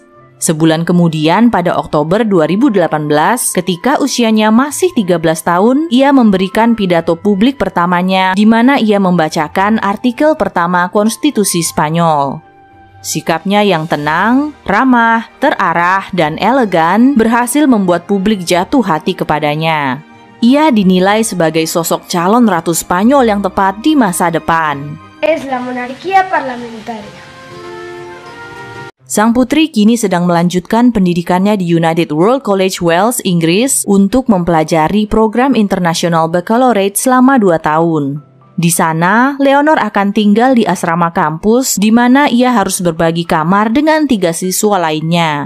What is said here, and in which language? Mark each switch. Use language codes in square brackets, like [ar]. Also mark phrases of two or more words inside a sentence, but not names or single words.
[id] Sebulan kemudian pada Oktober 2018, ketika usianya masih 13 tahun, ia memberikan pidato publik pertamanya di mana ia membacakan artikel pertama Konstitusi Spanyol. Sikapnya yang tenang, ramah, terarah, dan elegan berhasil membuat publik jatuh hati kepadanya. Ia dinilai sebagai sosok calon Ratu Spanyol yang tepat di masa depan. [es] Es la monarquía parlamentaria. [id] Sang putri kini sedang melanjutkan pendidikannya di United World College Wales, Inggris untuk mempelajari program International Baccalaureate selama 2 tahun. Di sana, Leonor akan tinggal di asrama kampus di mana ia harus berbagi kamar dengan 3 siswa lainnya.